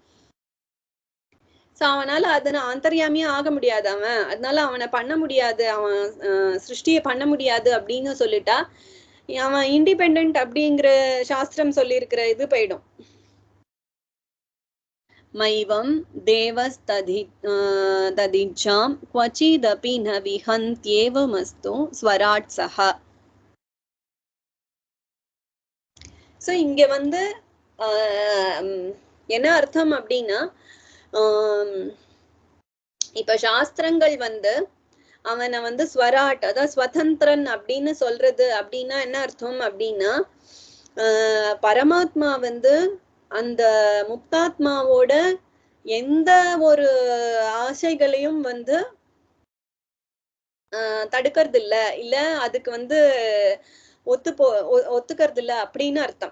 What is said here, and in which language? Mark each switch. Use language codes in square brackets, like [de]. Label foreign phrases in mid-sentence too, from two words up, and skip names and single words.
[ta] சோ அவனால அதன அந்தர்யாமியா ஆக முடியாது அவன், அதனால அவனை பண்ண முடியாது, அவன் சிருஷ்டிய பண்ண முடியாது அப்படின்னு சொல்லிட்டா அவன் இண்டிபெண்ட் அப்படிங்கிற சாஸ்திரம் சொல்லி இருக்கிற இது போயிடும். [sa] मैवं देवस्तदिच्छां क्वचिदपि न विहन्त्येवमस्तु स्वराட் सह. [ta] சோ இங்க வந்து என்ன அர்த்தம் அப்படின்னா, இப்ப சாஸ்திரங்கள் வந்து அவனை வந்து ஸ்வராட் அதாவது ஸ்வதந்திரன் அப்படின்னு சொல்றது அப்படின்னா என்ன அர்த்தம் அப்படின்னா, பரமாத்மா வந்து அந்த முக்தாத்மாவோட எந்த ஒரு ஆசைகளையும் வந்து தடுக்கிறது இல்ல, இல்ல அதுக்கு வந்து ஒத்துக்கிறது இல்ல அப்படின்னு அர்த்தம்.